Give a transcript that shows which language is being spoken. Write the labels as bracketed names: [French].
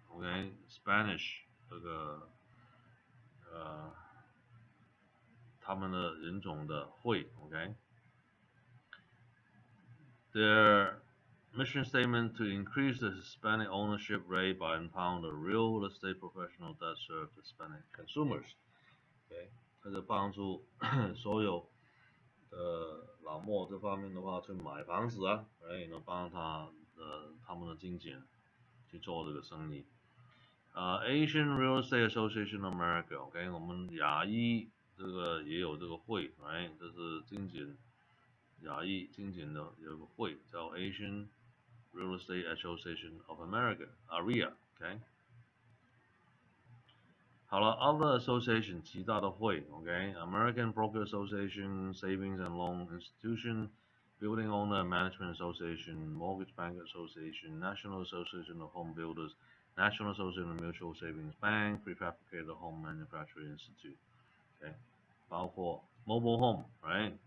[English] OK, Spanish [Chinese] 这个他们的人种的会 [English] OK， their mission statement to increase the Hispanic ownership rate by empowering the real estate professionals that serve Hispanic consumers. [Chinese] OK， 这个帮助所有的老墨这方面的话去买房子啊，然后帮他们的经纪人去做这个生意。 Asian Real Estate Association of America, OK， 我们亚裔这个也有这个会 ，right？这是经纪人亚裔经纪人的有个会叫 Asian Real Estate Association of America, AREA，OK。 [English] 好了 ，Other Association [Chinese] 其他的会 [English] ，OK，American Broker Association, Savings and Loan Institution, Building Owner and Management Association, Mortgage Bank Association, National Association of Home Builders。National Association of Mutual Savings Bank, Prefabricated Home Manufacturing Institute, OK， 包括 Mobile Home, right?